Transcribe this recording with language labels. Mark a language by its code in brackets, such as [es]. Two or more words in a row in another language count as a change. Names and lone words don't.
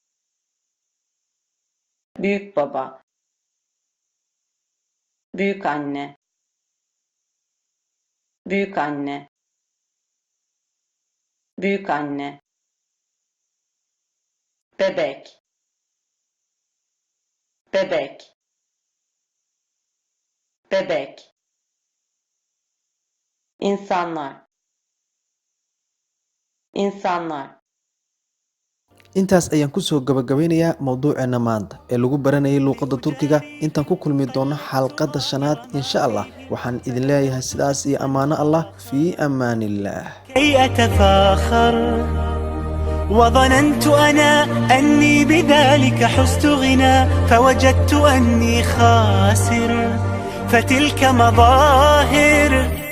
[tr] büyük baba, büyük anne, büyük anne, büyük anne, bebek, bebek, bebek, insanlar, insanlar, [so] intaas ayaan kusoo gabagabeynayaa mowduuceena maanta ee lagu baranayay luuqadda turkiga. intaan ku kulmi doono xalqadda shanaad [ar] إن شاء الله [so] waxaan idin leeyahay sidaas iyo ammaano allah [ar] في أمان الله. كي أتفاخر وظننت أنا أني بذلك حزت غنى فوجدت أني خاسر فتلك مظاهر